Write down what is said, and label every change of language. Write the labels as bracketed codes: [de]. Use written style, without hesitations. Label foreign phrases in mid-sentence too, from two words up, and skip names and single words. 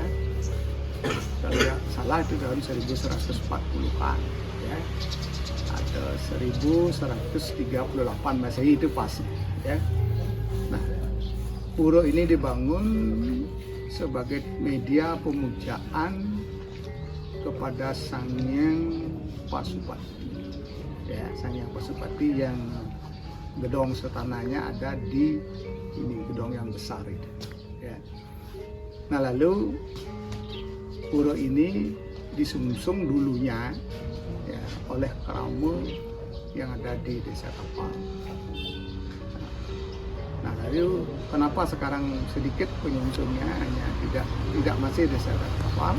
[id] Kalau tidak salah itu tahun 1140-an ya, atau 1138 Masehi itu pas ya. Nah, pura ini dibangun sebagai media pemujaan kepada Sang Hyang Pasupati ya, Sang Hyang Pasupati yang gedong setanahnya ada di ini, gedong yang besar itu ya. Nah, lalu pura ini disungsung dulunya ya oleh kerama yang ada di Desa Kapal. Nah, lalu kenapa sekarang sedikit penyungsungnya hanya tidak masih Desa Kapal?